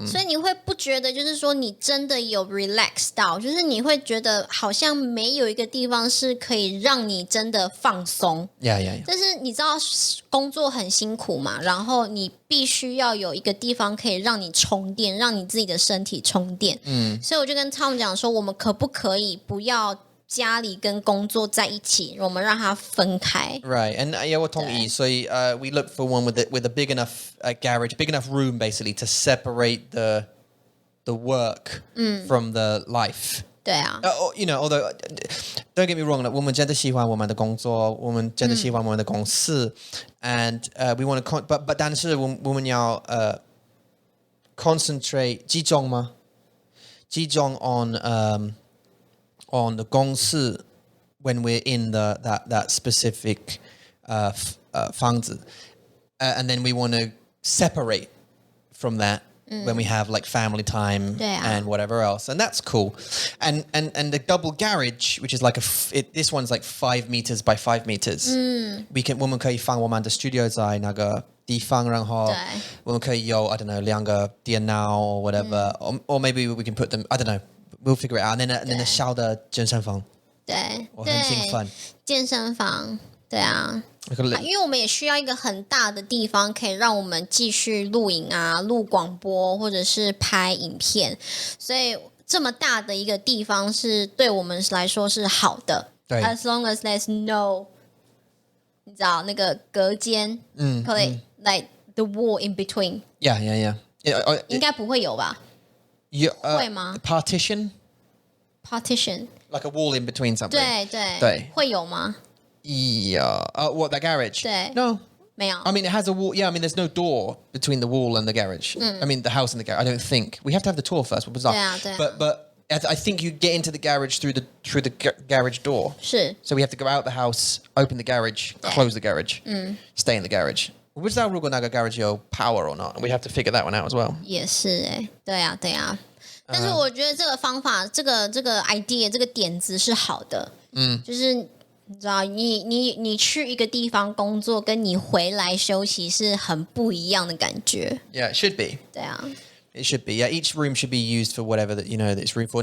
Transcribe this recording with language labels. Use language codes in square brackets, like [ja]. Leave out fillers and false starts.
[zh] 所以你会不觉得就是说你真的有 relax 到，就是你会觉得好像没有一个地方是可以让你真的放松。但是你知道工作很辛苦嘛，然后你必须要有一个地方可以让你充电，让你自己的身体充电。所以我就跟 Tom 讲说，我们可不可以不要家里跟工作在一起，我们让它分开。 [en] Right, and [zh] 我同意。 所以 [en] we look for one with a big enough garage, big enough room, basically to separate the work from the life. [zh] 对啊。 [en] You know, although don't get me wrong, [zh] 我们真的喜欢我们的工作，我们真的喜欢我们的公司 [en] and we want to, but [zh] 但是我们要concentrate 集中吗？ [en] 集中 on the 公司 when we're in that specific 房子 and then we want to separate from that when we have like family time and whatever else, and that's cool. And the double garage, which is like this one's like 5 meters by 5 meters. [zh] 我们可以放我们的 [en] studio 在 [zh] 那个地方，然后我们可以有 [en] I don't know [zh] 2个电脑 [en] or whatever, or maybe we can put them, I don't know, we'll figure it out. And then the [zh] 小的健身房，我很兴奋。健身房，对啊。因为我们也需要一个很大的地方，可以让我们继续录影啊、录广播或者是拍影片，所以这么大的一个地方是对我们来说是好的。 [en] As long as there's no， [zh] 你知道那个隔间，可以 [en] like the wall in between。 Yeah. [zh] 应该不会有吧？会吗 [en] ？Partition. Like a wall in between something. [zh] 对，会有吗？ [en] Yeah. What, that garage? [zh] 对 [en] No. [zh] 没有。 [en] I mean, it has a wall. Yeah, I mean, there's no door between the wall and the garage. I mean, the house and the garage. I don't think. We have to have the tour first. Yeah, yeah. But I think you get into the garage through the garage door. [zh] 是。 [en] So we have to go out the house, open the garage, close the garage, stay in the garage. [zh] 我不知道如果那个 [en] garage 有 power or not. We have to figure that one out as well. [zh] 也是对啊。但是我觉得这个方法，这个 idea， 这个点子是好的。就是你知道，你去一个地方工作，跟你回来休息是很不一样的感觉。 [en] Yeah, it should be. [zh] 对啊。 [en] It should be. Yeah, each room should be used for whatever that that it's room for.